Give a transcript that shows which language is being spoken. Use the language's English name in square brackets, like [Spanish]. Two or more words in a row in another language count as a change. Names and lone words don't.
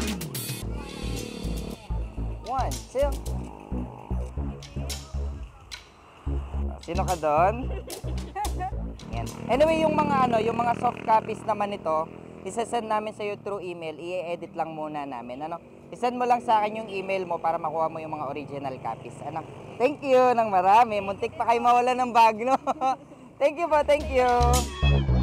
[Filipino] 1, 2. Sino ka doon? Yan. Anyway, yung mga [English] soft copies [Filipino] naman nito, isa-send namin sa iyo [English] through email. [Filipino] I-edit lang muna namin. Ano? I-send mo lang sa akin yung email mo para makuha mo yung mga [English] original copies. [Filipino] Ano? [English] Thank you [Filipino] ng marami. Muntik pa kayo mawala ng bag, no? [English] Thank you [Filipino] po, [English] thank you.